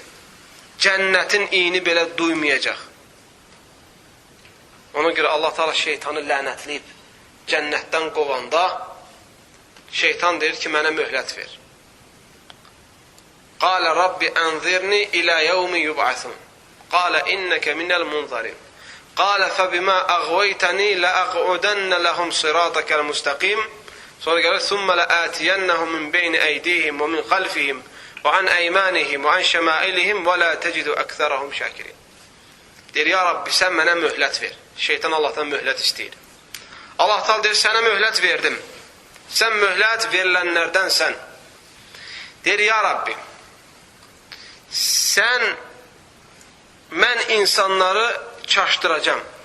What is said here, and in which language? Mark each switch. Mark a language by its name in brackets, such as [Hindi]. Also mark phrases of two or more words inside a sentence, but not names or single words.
[Azerbaijani] Cənnətin iyini belə duymayacaq. Ona görə Allah Teala şeytanı lənətləyib, cənnətdən qovanda, şeytan deyir ki, mənə möhlət ver. [Arabic] قال رب أنظرني إلى يوم يبعثون. قال إنك من المنظرين. قال فبما أغويتني لأقعدن لهم صراطك المستقيم. [Azerbaijani] Sonra gəlir, [Arabic] ثُمَّ لَآتِيَنَّهُمْ مِنْ بَيْنِ أَيْدِيهِمْ وَمِنْ خَلْفِهِمْ وَعَنْ أَيْمَانِهِمْ وَعَنْ شَمَائِلِهِمْ وَلَا تَجِدُ أَكْثَرَهُمْ شَاكِرِينَ. [Azerbaijani] Deyir, [Arabic] يا رب, [Azerbaijani] sən mənə möhlət ver. Şeytan Allahdan möhlət istəyir. Allah Teala deyir, sənə möhlət verdim. Sən möhlət verilənlərdənsən. Deyir, [Arabic] يا رب, [Azerbaijani] mən insanları çaşdıracam.